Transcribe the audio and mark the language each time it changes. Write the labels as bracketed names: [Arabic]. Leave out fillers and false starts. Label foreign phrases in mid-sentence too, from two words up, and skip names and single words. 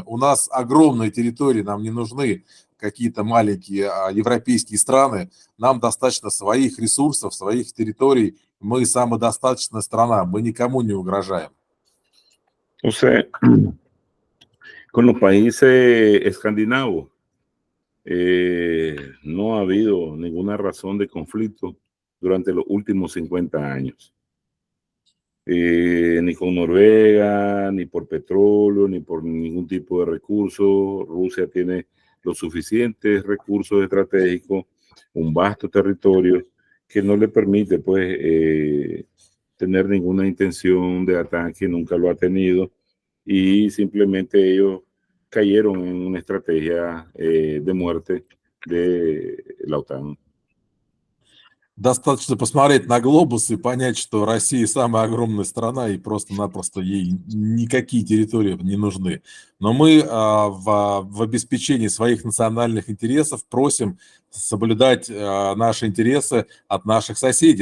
[Russian] У нас огромные территории, нам не нужны какие-то маленькие европейские страны, нам достаточно своих ресурсов, своих территорий, мы самодостаточная страна, мы никому не угрожаем. [Spanish] Entonces, con los países escandinavos, no ha habido ninguna razón de conflicto durante los últimos 50 años. Ni con Noruega, ni por petróleo, ni por ningún tipo de recurso. Rusia tiene los suficientes recursos estratégicos, un vasto territorio que no le permite pues tener ninguna intención de ataque, nunca lo ha tenido y simplemente ellos cayeron en una estrategia de muerte de la OTAN. [Russian] Достаточно посмотреть на глобус и понять, что Россия самая огромная страна, и просто-напросто ей никакие территории не нужны. Но мы в обеспечении своих национальных интересов просим соблюдать наши интересы от наших соседей,